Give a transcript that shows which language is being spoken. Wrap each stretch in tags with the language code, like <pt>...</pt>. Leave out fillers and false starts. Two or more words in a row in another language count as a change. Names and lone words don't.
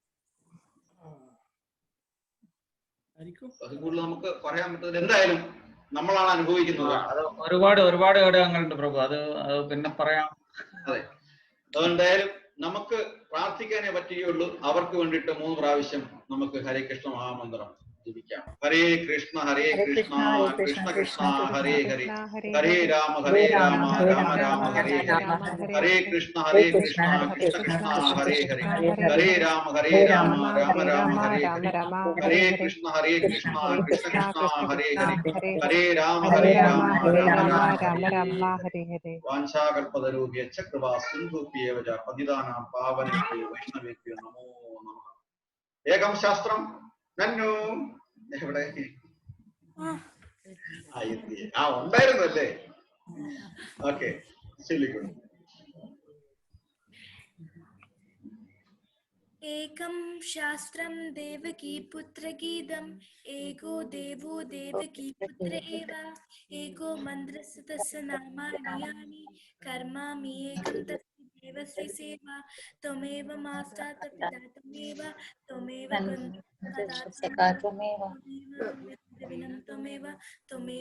<ml>അത് കൂടുതൽ നമുക്ക് പറയാൻ പറ്റുന്നത് എന്തായാലും നമ്മളാണ് അനുഭവിക്കുന്നത്. ഒരുപാട് ഘടകങ്ങളുണ്ട് പ്രഭു, അത് പിന്നെ പറയാം. അതെ, അതെന്തായാലും നമുക്ക് പ്രാർത്ഥിക്കാനേ പറ്റുകയുള്ളൂ. അവർക്ക് വേണ്ടിയിട്ട് 3 പ്രാവശ്യം നമുക്ക്</ml> <sa>ഹരേ കൃഷ്ണ</sa> <ml>മഹാമന്ത്രം ജപിക്കാം.</ml> <sa>ഹരേ കൃഷ്ണ ഹരേ കൃഷ്ണ കൃഷ്ണ കൃഷ്ണ ഹരേ ഹരേ, ഹരേ രാമ രാമ രാമ ഹരേ ഹരേ, ഹരേ കൃഷ്ണ കൃഷ്ണ കൃഷ്ണ ഹരേ ഹരേ, ഹരേ രാമ രാമ രാമ ഹരേ ഹരേ, ഹരേ കൃഷ്ണ കൃഷ്ണ കൃഷ്ണ ഹരേ ഹരേ, ഹരേ രാമ രാമ ഹരേ ഹരേ. വാഞ്ചാകൽപതരൂപ്യശ്ച കൃപാ സിന്ധുഭ്യേവ ച പതിതാനാം പാവനേഭ്യോ വൈഷ്ണവേഭ്യോ നമോ നമഃ. ഏകം ശാസ്ത്രം</sa> <ml>നന്നു എവിടെ ഉണ്ടായിരുന്നു അല്ലേ? ഓക്കെ, ചൊല്ലിക്കോളൂ.</ml> <sa>एकं शास्त्रं देवकी पुत्रगीतम्, एको देवो देवकी पुत्र एव, एको मन्त्रस्य तस्य नामानि यानि, कर्मामि एकं तस्य देवस्य सेवा, त्वमेव माता पिता त्वमेव, त्वमेव त्वमेव</sa>